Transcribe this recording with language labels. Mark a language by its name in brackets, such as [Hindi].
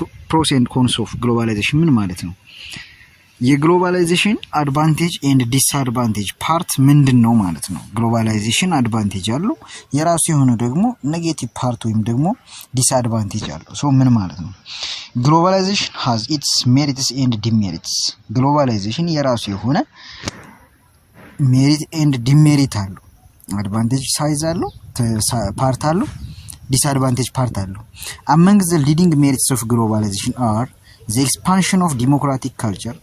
[English] Pros and cons of globalization [Amharic] ምን ማለት ነው? የግሎባላይዜሽን አድቫንቴጅ ኤንድ ዲስአድቫንቴጅ ፓርት ምንድነው ማለት ነው? ግሎባላይዜሽን አድቫንቴጅ አለው፣ የራሱ የሆነ ደግሞ ኔጌቲቭ ፓርት ወይም ደግሞ ዲስአድቫንቴጅ አለው። ሶ ምን ማለት ነው? [English] ግሎባላይዜሽን has its merits and demerits. [Amharic] ግሎባላይዜሽን የራሱ የሆነ ሜሪት ኤንድ ዲሜሪት አለው። አድቫንቴጅ ሳይዝ አለው፣ ፓርት አለው፣ ዲስአድቫንቴጅ ፓርት አለው። [English] among the leading merits of globalization are the expansion of democratic culture.